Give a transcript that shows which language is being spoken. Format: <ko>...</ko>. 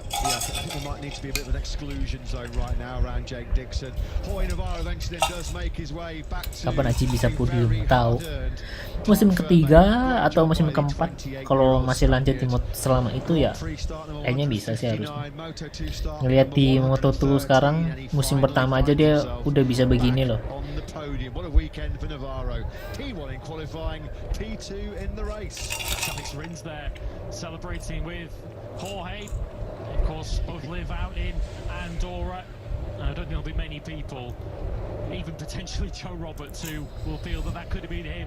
<en>Yeah, I think there might need to be a bit of an exclusion zone right now around Jake Dixon. Hoy Navarro eventually does make his way back to.</en> <id>Kapan Aji bisa podium? Tahu. Musim ketiga atau musim keempat? Kalau masih lanjut di selama itu ya, kayaknya bisa sih harusnya. Ngelihat di Moto2 sekarang, musim pertama aja dia udah bisa begini loh.</id> <en>What a weekend for Navarro. P1 in qualifying, P2 in the race. Zifriend's there celebrating with Jorge. Of course, both live out in Andorra. I don't think there'll be many people, even potentially Joe Roberts, who will feel that could have been him.</en>